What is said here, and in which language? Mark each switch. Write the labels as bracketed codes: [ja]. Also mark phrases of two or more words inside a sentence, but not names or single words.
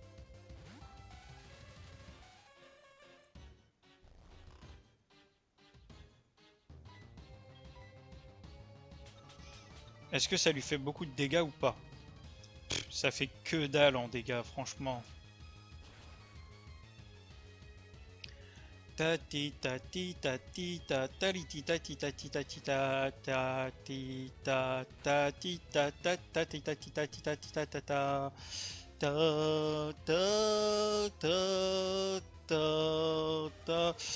[fr] Est-ce que ça lui fait beaucoup de dégâts ou pas? Ça fait que dalle en dégâts, franchement. Tati tati tati tati tati tati tati tati tati tati tati tati tati tata ta ta.